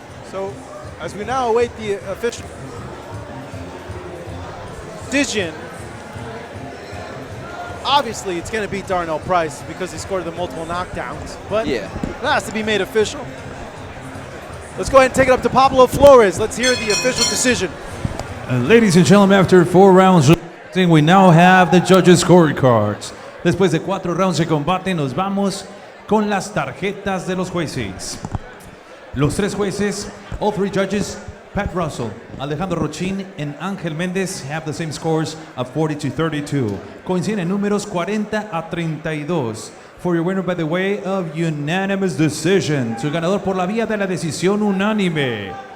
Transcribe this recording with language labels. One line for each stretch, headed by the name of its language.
English: So, as we now await the official decision, obviously it's going to beat Darnell Price because he scored the multiple knockdowns. But Yeah. that has to be made official. Let's go ahead and take it up to Pablo Flores. Let's hear the official decision. Ladies and gentlemen, after 4 rounds of boxing, we now have the judges' scorecards.
Spanish: Después de 4 rounds de combate, nos vamos con las tarjetas de los jueces. Los 3 jueces,
English: all 3 judges, Pat Russell, Alejandro Rochin, and Ángel Méndez have the same scores of 40-32.
Spanish: Coinciden en números 40-32.
English: For your winner by the way of unanimous decision.
Spanish: Su ganador por la vía de la decisión unánime.